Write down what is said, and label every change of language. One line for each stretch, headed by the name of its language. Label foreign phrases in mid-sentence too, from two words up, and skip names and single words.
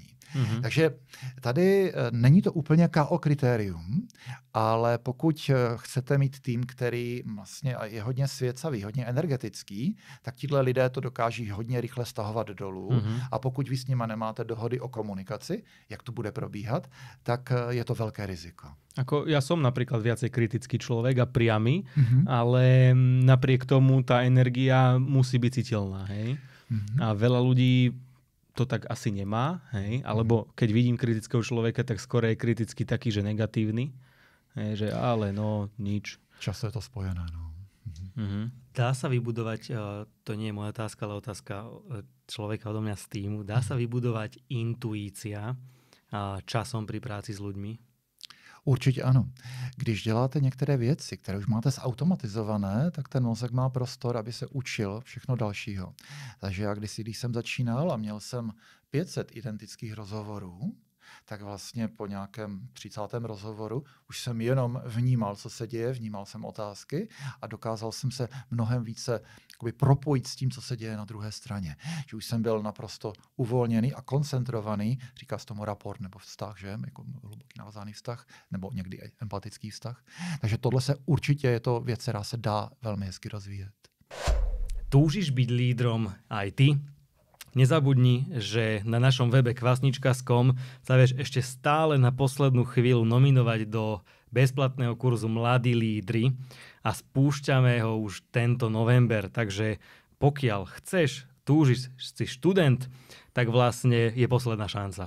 Czech: Takže tady není to úplně KO kritérium, ale pokud chcete mít tým, který vlastně je hodně svěcavý, hodně energetický, tak tihle lidé to dokáží hodně rychle stahovat dolů a pokud vy s nima nemáte dohody o komunikaci, jak to bude probíhat, tak je to velké riziko.
Slovak: Ako ja som napríklad viacej kritický človek a priamy, ale napriek tomu tá energia musí byť citeľná. Hej? A veľa ľudí to tak asi nemá, hej? Alebo keď vidím kritického človeka, tak skoro je kriticky taký, že negatívny. Hej? Že ale no, nič. Často je to spojené. No. Dá sa vybudovať, to nie je moja otázka, ale otázka človeka odo mňa z týmu, dá sa vybudovať intuícia časom pri práci s ľuďmi?
Czech: Určitě ano. Když děláte některé věci, které už máte zautomatizované, tak ten mozek má prostor, aby se učil všechno dalšího. Takže já když jsem začínal a měl jsem 500 identických rozhovorů, tak vlastně po nějakém 30. rozhovoru už jsem jenom vnímal, co se děje, vnímal jsem otázky a dokázal jsem se mnohem více propojit s tím, co se děje na druhé straně. Že už jsem byl naprosto uvolněný a koncentrovaný, říká se tomu rapport nebo vztah, že? Jako hluboký navázaný vztah, nebo někdy empatický vztah. Takže tohle se určitě je to věc, která se dá velmi hezky rozvíjet.
Slovak: Túžiš byť lídrom aj ty? Nezabudni, že na našom webe kvasnička.com sa vieš ešte stále na poslednú chvíľu nominovať do bezplatného kurzu Mladí lídri a spúšťame ho už tento november. Takže pokiaľ chceš, túžiš, si študent, tak vlastne je posledná šanca.